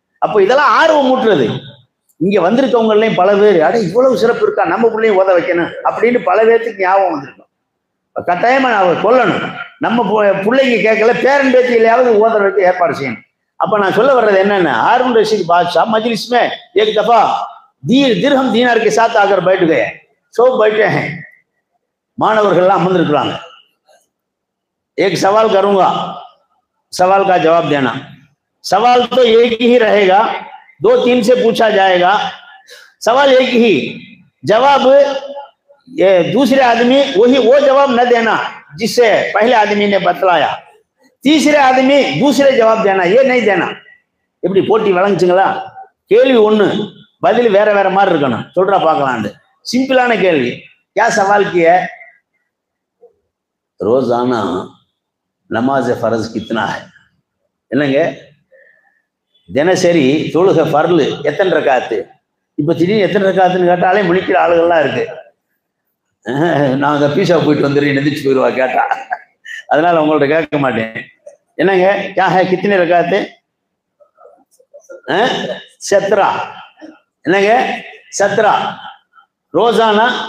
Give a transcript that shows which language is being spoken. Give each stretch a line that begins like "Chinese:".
Tamil: அப்போ இதெல்லாம் ஆர்வம் ஊட்டுறது. இங்க வந்திருக்கவங்களையும் பல பேர் அட இவ்வளவு சிறப்பு இருக்கா, நம்ம பிள்ளையும் ஓத வைக்கணும் அப்படின்னு பல பேர்த்துக்கு ஞாபகம் வந்திருக்கும். கட்டாயமா அவர் கொல்லணும், நம்ம பிள்ளைங்க கேட்கல பேரன் பேத்தியிலையாவது ஓத வைக்க ஏற்பாடு செய்யணும். அப்ப நான் சொல்ல வர்றது என்னன்னா,
Hindi: हारून रशीद बादशाह मजलिस में एक दफा दिरहम दीनार के साथ आकर बैठ गए, सब बैठे हैं,
Tamil: मानवர்கள்லாம் அமர்ந்திருக்கிறாங்க.
Hindi: एक सवाल करूंगा, सवाल का जवाब देना। सवाल तो एक ही रहेगा, 2-3 से पूछा जाएगा, सवाल एक ही, जवाब ये दूसरे आदमी वही वो जवाब न देना जिससे पहले आदमी ने बतलाया, तीसरे आदमी दूसरे जवाब देना, ये नहीं देना।
Tamil: இப்படி போட்டி வழங்குச்சுங்களா? கேள்வி ஒண்ணு, பதில் வேற வேற மாதிரி இருக்கணும். சொல்றா பார்க்கலான்னு. சிம்பிளான கேள்வி.
Hindi: क्या सवाल किया है? रोजाना नमाज फर्ज कितना है?
Tamil: என்னங்க தினசரி தொழுகை ஃபர்லு எத்தனை ரக்காத்து? இப்ப திடீர்னு எத்தனை ரக்காத்துன்னு கேட்டாலே முழிக்கிற ஆளுகள்லாம் இருக்கு. நாங்க பீஸா போயிட்டு வந்துடுறேன் எந்திரிச்சு போயிடுவா கேட்டா, அதனால உங்கள்ட்ட கேட்க மாட்டேன். என்னங்க
Hindi: क्या है कितने रकाते? 17.
Tamil: என்னங்க 17
Hindi: रोजाना।